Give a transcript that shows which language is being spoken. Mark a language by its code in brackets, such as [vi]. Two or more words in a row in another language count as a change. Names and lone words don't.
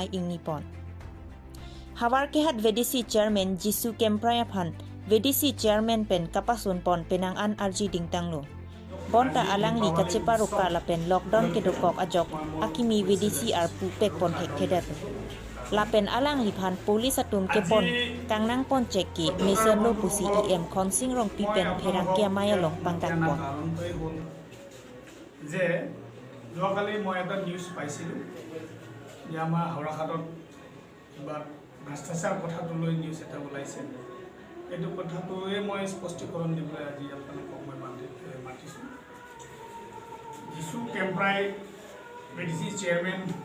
[mjw] ইংনিপন হাৱাৰকেহাট VDC চেয়াৰমেন জিসু কেম্প্ৰাই আফান VDC চেয়াৰমেন পেন কাপাসুন পন পেনাং আন আৰজি ডিংটাংলো বনটা আলাংলি কাচেপা রোকা লাপেন লকডাউন কেদকক আজক আকিমি VDC আর পুপেক পন হেক থেদাত lapen alang liphan police atum ke pon kangnang pon cheki mission lo pusi em khonsing rong pipen pherang kia maya long pangdak pon [as] যে যোৱাকালি মই এটা নিউজ পাইছিলোঁ যে আমাৰ হাওৰাঘাটত কিবা ভ্ৰষ্টাচাৰ কথাটো লৈ নিউজ এটা ওলাইছে এইটো কথাটোৱে মই স্পষ্টীকৰণ দিবলৈ আজি আপোনালোকক মই মাতিছোঁ যিছু কেম্প্ৰাই BDC চেয়াৰমেন